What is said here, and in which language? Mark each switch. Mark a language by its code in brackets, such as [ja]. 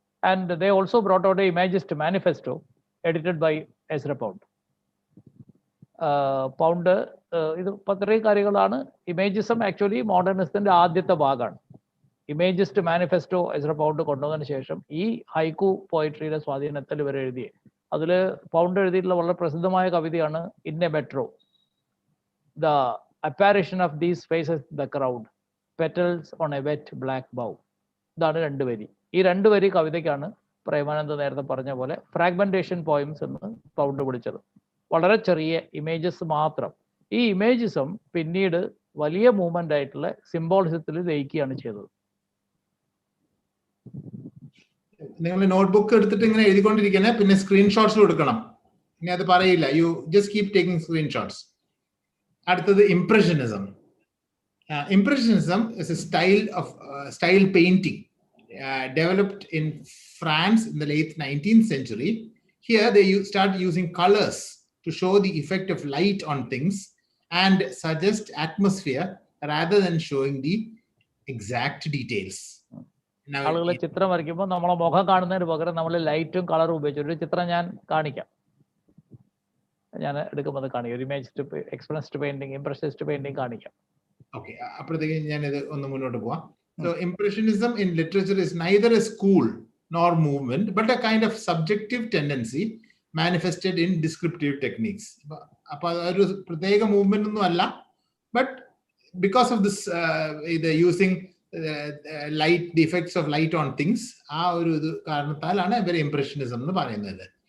[en] And they also brought out a Imagist manifesto edited by Ezra Pound. [ml] Pound ഇത് ഇത്രയും കാര്യങ്ങളാണ്. Imagism actually മോഡേണിസത്തിന്റെ ആദ്യത്തെ ഭാഗമാണ്. ഇമേജിസ്റ്റ് മാനിഫെസ്റ്റോ എസ്ര പൗണ്ട് കൊണ്ടുവന്നതിന് ശേഷം ഈ ഹൈക്കു പോയിട്രിയുടെ സ്വാധീനത്തിൽ ഇവർ എഴുതിയ അതിൽ പൗണ്ട് എഴുതിയിട്ടുള്ള വളരെ പ്രസിദ്ധമായ കവിതയാണ് in A metro. [en] The apparition of these faces the crowd, petals on a wet black bough. ഇതാണ് 2 വരി. [ml] ഈ 2 വരി കവിതയ്ക്കാണ് പ്രേമാനന്ദ നേരത്തെ പറഞ്ഞ പോലെ ഫ്രാഗ്മെന്റേഷൻ പോയിംസ് എന്ന് പൗണ്ട് വിളിച്ചത്. വളരെ ചെറിയ ഇമേജസ് മാത്രം. ഈ ഇമേജിസം പിന്നീട് വലിയ മൂവ്മെന്റ് ആയിട്ടുള്ള സിംബോളിസത്തിൽ ലയിക്കുകയാണ് ചെയ്തത്. നിങ്ങൾ നോട്ട്ബുക്ക് എടുത്തിട്ട് ഇങ്ങനെ എഴുതിക്കൊണ്ടിരിക്കണേ, പിന്നെ സ്ക്രീൻഷോട്ട്സ് കൊടുക്കണം. [en] You just keep taking screenshots. [ml] അടുത്തത് Impressionism. [en] Impressionism is a style painting developed in France in the late 19th century. Here they start using colors to show the effect of light on things and suggest atmosphere rather than showing the exact details. [ml] ആളുകൾ ചിത്രം വരയ്ക്കുമ്പോൾ നമ്മളെ മുഖം കാണുന്നതിന് പകരം നമ്മൾ ലൈറ്റും കളറും ഉപയോഗിച്ച് ഒരു ചിത്രം ഞാൻ കാണിക്കാം. ഞാൻ എടുക്കുമ്പോൾ കാണിക്കാം. ഒരു imagist, expressionist painting, impressionist painting കാണിക്കാം. Okay, അപ്പോഴത്തേക്ക് ഞാൻ ഇത് ഒന്ന് മുന്നോട്ട് പോവാം. [en] So Impressionism in literature is neither a school nor movement, but a kind of subjective tendency manifested in descriptive techniques. [ml] അപ്പോൾ അതൊരു പ്രത്യേക മൂവ്മെന്റ് ഒന്നും അല്ല, [en] but because of this using light, the effects of light on things, [ml] ആ ഒരു ഇത് കാരണത്താലാണ് ഇവർ Impressionism എന്ന് പറയുന്നത്.